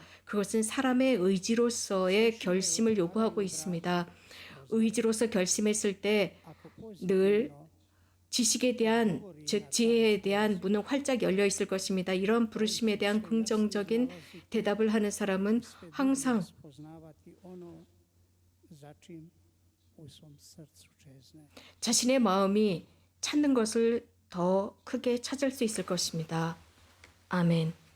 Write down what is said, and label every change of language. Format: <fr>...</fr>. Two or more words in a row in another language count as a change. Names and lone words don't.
<ko>그것은 사람의 의지로서의 결심을 요구하고 있습니다. 의지로서 결심했을 때 늘 지식에 대한, 즉 지혜에 대한 문은 활짝 열려 있을 것입니다. 이런 부르심에 대한 긍정적인 대답을 하는 사람은 항상</ko> <hr>spoznavati ono za čim u svom srcu čezne.</hr> <ko>자신의 마음이 찾는 것을 더 크게 찾을 수 있을 것입니다. 아멘.</ko>